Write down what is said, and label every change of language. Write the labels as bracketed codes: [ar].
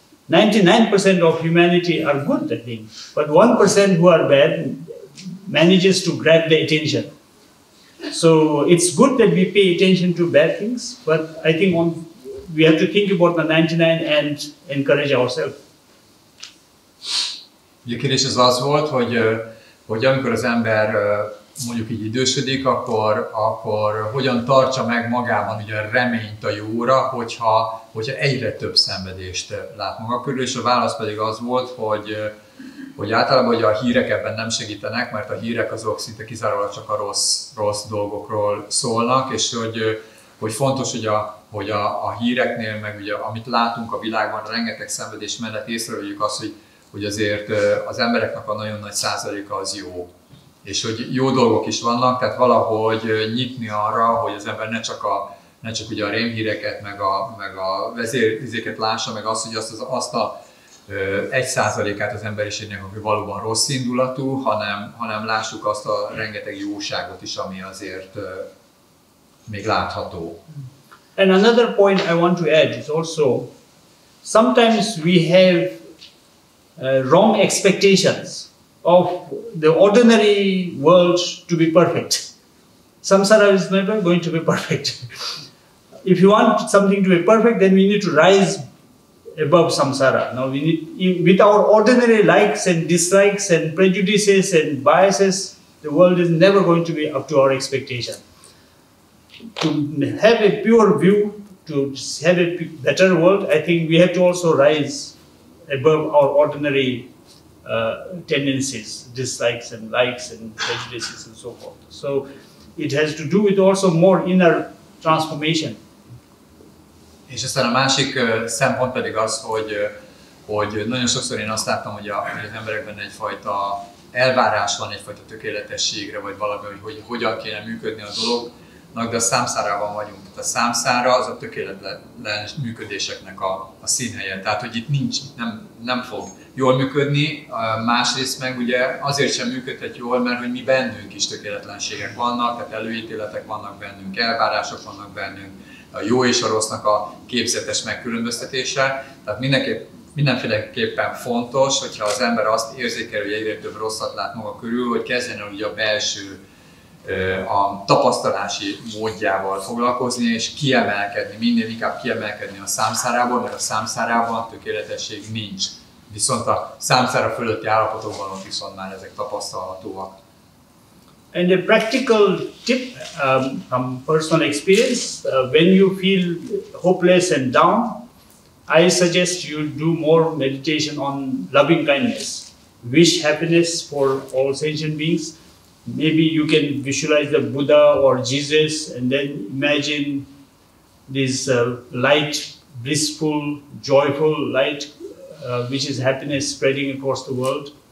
[en] 99% of humanity are good, I think, but 1% who are bad manages to grab the attention. So it's good that we pay attention to bad things, but I think we have to think about the 99 and encourage ourselves. [hu] A kérdés az volt, hogy amikor az ember mondjuk így idősödik, akkor hogyan tartsa meg magában ugye a reményt a jóra, hogyha egyre több szenvedést lát maga körül, és a válasz pedig az volt, hogy általában ugye a hírek ebben nem segítenek, mert a hírek azok szinte kizárólag csak a rossz dolgokról szólnak, és hogy fontos, hogy a híreknél, meg ugye amit látunk a világban, rengeteg szenvedés mellett észrevegyük azt, hogy azért az embereknek a nagyon nagy százaléka az jó. És hogy jó dolgok is vannak, tehát valahogy nyitni arra, hogy az ember ne csak ugye a rémhíreket, meg a vezérizéket lássa, meg azt, hogy azt a 1%-át az emberiségnek, aki valóban rossz indulatú, hanem lássuk azt a rengeteg jóságot is, ami azért még látható. [en] And another point I want to add is also, sometimes we have wrong expectations of the ordinary world to be perfect. Samsara is never going to be perfect. If you want something to be perfect, then we need to rise above samsara. Now we need, with our ordinary likes and dislikes and prejudices and biases, the world is never going to be up to our expectation. To have a pure view, to have a better world, I think we have to also rise above our ordinary tendencies, dislikes and likes and prejudices and so forth. So it has to do with also more inner transformation. [hu] És aztán a másik szempont pedig az, hogy nagyon sokszor én azt láttam, hogy az emberekben egyfajta elvárás van, egyfajta tökéletességre, vagy valami, hogy hogyan kéne működni a dolognak, de a számszárában vagyunk. Tehát a számszára az a tökéletlen működéseknek a színhelye. Tehát, hogy itt nem fog jól működni, másrészt meg ugye azért sem működhet jól, mert hogy mi bennünk is tökéletlenségek vannak, tehát előítéletek vannak bennünk, elvárások vannak bennünk, a jó és a rossznak a képzetes megkülönböztetése. Tehát mindenféleképpen fontos, hogyha az ember azt érzékel, hogy egyre több rosszat lát maga körül, hogy kezdjen el ugye a belső, a tapasztalási módjával foglalkozni, és kiemelkedni, minél inkább kiemelkedni a számszárából, mert a számszárában tökéletesség nincs. Viszont a számszára fölötti állapotokban ott viszont már ezek tapasztalhatóak. [en] And a practical tip from personal experience, when you feel hopeless and down, I suggest you do more meditation on loving kindness. Wish happiness for all sentient beings. Maybe you can visualize the Buddha or Jesus and then imagine this light, blissful, joyful light, which is happiness spreading across the world.